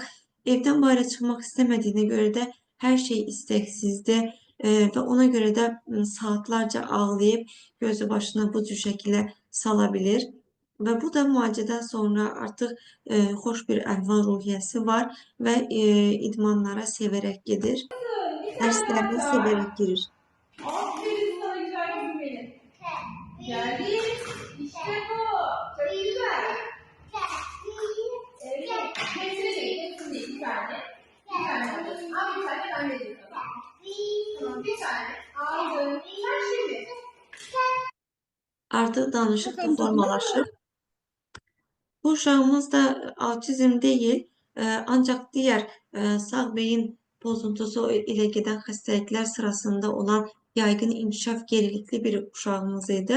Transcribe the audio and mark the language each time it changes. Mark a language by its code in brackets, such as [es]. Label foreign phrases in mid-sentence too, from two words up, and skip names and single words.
[az] Evdən bayıra çıxmaq istəmədiyinə görə də hər şey istəksizdir və ona görə də saatlarca ağlayıb gözü başına bu cür şəkilə sala bilir. Və bu da müalicədən sonra artıq xoş bir əhval-ruhiyyəsi var və idmanlara sevərək gedir. Dərslərinə sevərək girir. [tr] Aferin sana güzel kızım benim. Geldi. İşte bu. Çok güzel. Evet. Hepsini değil. Hepsini değil. Bir tane. Bir tane alıyorsun. Al bir tane ben vereyim sana. Tamam bir tane. Aldım. Sen şimdi. [az] Artıq danışıq da [tr] Bakalım topunu. [az] formalaşır. Bu uşağımız da autizm deyil, ancaq digər sağ beyin pozuntusu ilə gedən xəstəliklər sırasında olan yaygın inkişaf gerilikli bir uşağımız idi.